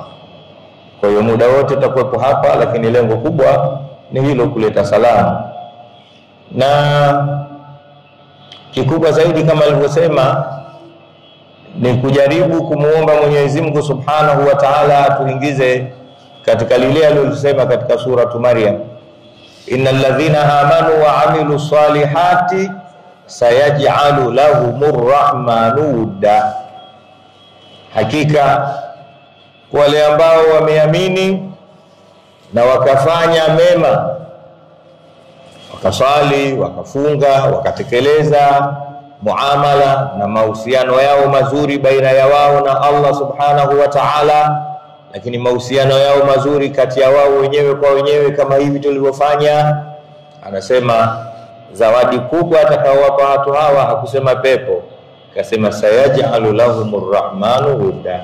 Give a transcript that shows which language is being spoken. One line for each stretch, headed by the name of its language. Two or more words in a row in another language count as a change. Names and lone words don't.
Swahili: Kwa hiyo muda wote tutakuwepo hapa, lakini lengo kubwa ni hilo, kuleta salamu. Na kikubwa zaidi kama alivyosema ni kujaribu kumuomba Mwenyezi Mungu
Arabic: سبحانه وتعالى
Swahili: atuingize katika lile alilosema katika suratu Maryam,
Arabic: إن الذين آمنوا وعملوا الصالحات سيجعل لهم الرحمن ودا.
Swahili: Hakika wale ambao wameamini na wakafanya mema, wakasali, wakafunga, wakatekeleza muamala na mahusiano yao mazuri baina ya wao na Allah
Arabic: سبحانه وتعالى,
Swahili: lakini mahusiano yao mazuri kati ya wao wenyewe kwa wenyewe kama hivi tulivyofanya, anasema zawadi kubwa atakayowapa watu hawa, hakusema pepo, akasema
Arabic: سيجعل لهم الرحمن ودا.